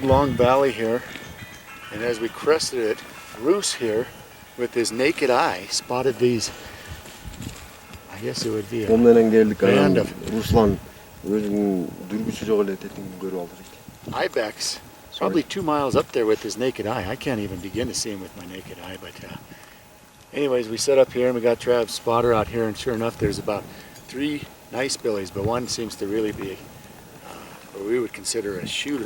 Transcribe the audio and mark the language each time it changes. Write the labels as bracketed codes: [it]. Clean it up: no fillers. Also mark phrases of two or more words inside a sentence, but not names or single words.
[en] long valley here, and as we crested it, Roos here with his naked eye spotted these, I guess it would be a band of [kk] Ruslan өзінің дүрбісі жоқ әлі тетің көріп алды дейді. [en] Ibex, probably 2 miles up there with his naked eye. I can't even begin to see him with my naked eye, but anyways, we set up here and we got Trav's spotter out here, and sure enough there's about 3 nice billies, but one seems to really be what we would consider a shooter.